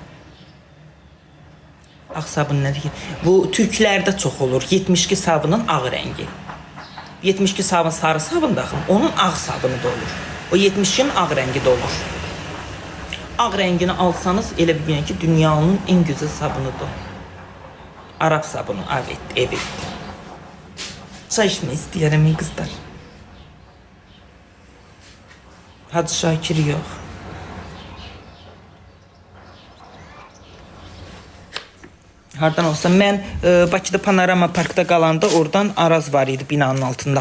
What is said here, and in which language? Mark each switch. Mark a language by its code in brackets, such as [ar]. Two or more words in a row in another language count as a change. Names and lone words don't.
[az] Ağ sabun nədir ki? Bu türklərdə çox olur. 72 sabunun ağ rəngi. 72 sabun sarı sabun da onun ağ sabunu da olur. O 72'nin ağ rəngi də olur. Ağ rəngini alsanız elə bilin ki, [tr] dünyanın en güzel sabunudur. [az] Arap sabunu. Evet. Çay içmək istəyərəm qızlar. Hacı Şakir yox. Hardan olsa mən Bakıda Panorama Parkda qalanda oradan Araz var idi binanın altında.